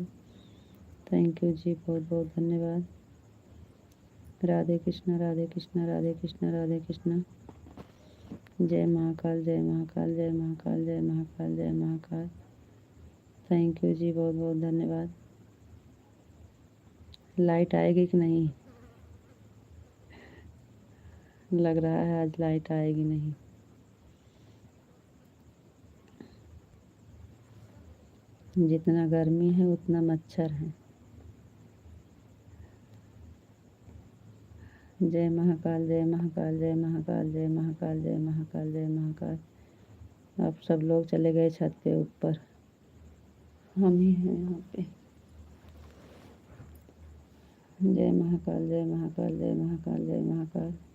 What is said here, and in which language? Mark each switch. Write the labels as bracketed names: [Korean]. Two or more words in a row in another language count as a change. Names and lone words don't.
[English] thank you [Hindi] जी, बहुत बहुत धन्यवाद। राधे कृष्ण, राधे कृष्ण, राधे कृष्ण, राधे कृष्ण। जय महाकाल, जय महाकाल, जय महाकाल, जय महाकाल, जय महाकाल। [English] thank you [Hindi] जी, बहुत बहुत धन्यवाद। लाइट आएगी कि नहीं? लग रहा है आज लाइट आएगी नहीं। जितना गर्मी है उतना मच्छर है। जय महाकाल, जय महाकाल, जय महाकाल, जय महाकाल, जय महाकाल, जय महाकाल। अब सब लोग चले गए छत पे ऊपर, हम ही हैं यहाँ पे। जय महाकाल, जय महाकाल, जय महाकाल, जय महाकाल।